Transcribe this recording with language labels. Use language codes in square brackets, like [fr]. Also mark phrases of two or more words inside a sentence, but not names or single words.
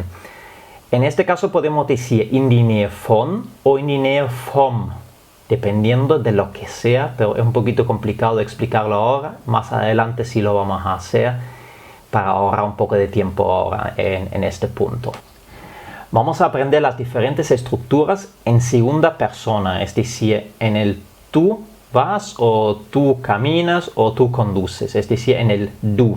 [es] En este caso podemos decir [de] in die Nähe von o in die Nähe vom, [es] dependiendo de lo que sea, pero es un poquito complicado de explicarlo ahora. Más adelante sí lo vamos a hacer para ahorrar un poco de tiempo ahora en este punto. Vamos a aprender las diferentes estructuras en segunda persona, es decir, en el tú vas o tú caminas o tú conduces, es decir, en el du.